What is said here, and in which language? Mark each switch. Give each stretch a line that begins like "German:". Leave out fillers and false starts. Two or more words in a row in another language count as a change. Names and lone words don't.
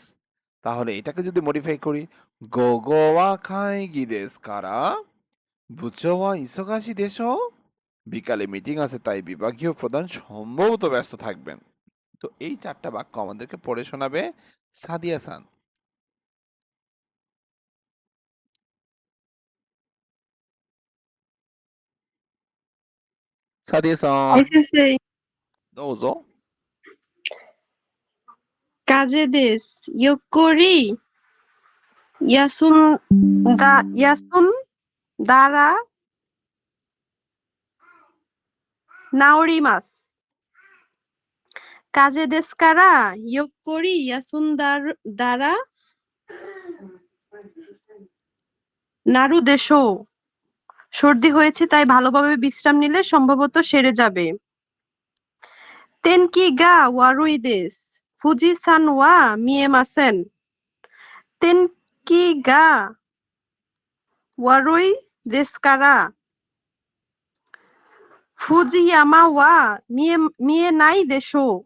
Bangla: তাহলে এটাকে যদি মডিফাই করি,
Japanese: 午後は会議ですから部長は忙しいです,
Bangla: বিকালে মিটিং আছে তাই বিভাগীয় প্রধান সম্ভবত ব্যস্ত থাকবেন। তো এই ৪টা বাক্য আমাদেরকে পড়ে শোনাবে সাদিয়া সান। সাদিয়া সান,
Japanese: はい、先生。どうぞ。風です。ゆっくり休んだら治ります。風邪ですからゆっくり休んだらなるでしょう。
Bangla: সর্দি হয়েছে তাই ভালোভাবে বিশ্রাম নিলে সম্ভবত সেরে যাবে।
Japanese: 天気が悪いです、富士山は見えません. 天気が悪いですから富士山は見えないでしょう.